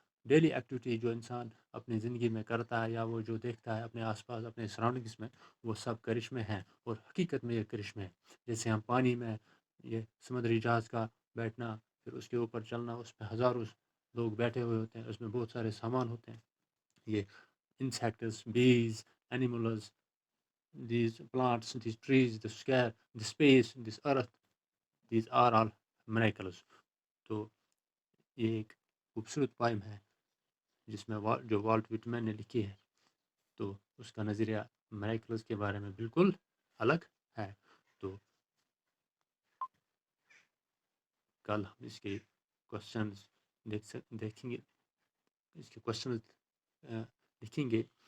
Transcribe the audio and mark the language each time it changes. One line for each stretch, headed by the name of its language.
Urdu: Daily activity جو انسان اپنی زندگی میں کرتا ہے یا وہ جو دیکھتا ہے اپنے آس پاس اپنے سراؤنڈنگس میں، وہ سب کرشمے ہیں، اور حقیقت میں یہ کرشمے ہیں. جیسے ہم پانی میں یہ سمندری جہاز کا بیٹھنا، پھر اس کے اوپر چلنا، اس میں ہزاروں لوگ بیٹھے ہوئے ہوتے ہیں، اس میں بہت سارے سامان ہوتے ہیں.
English: یہ insects, bees, animals, these plants, these trees, the sky, the space, this earth, these are all miracles.
Urdu: تو یہ ایک خوبصورت پوائم ہے جس میں جو والٹ وٹمن نے لکھی ہے، تو اس کا نظریہ میریکلز کے بارے میں بالکل الگ ہے. تو کل ہم اس کے کوشچنز دیکھیں گے، اس کے کوشچنز لکھیں گے.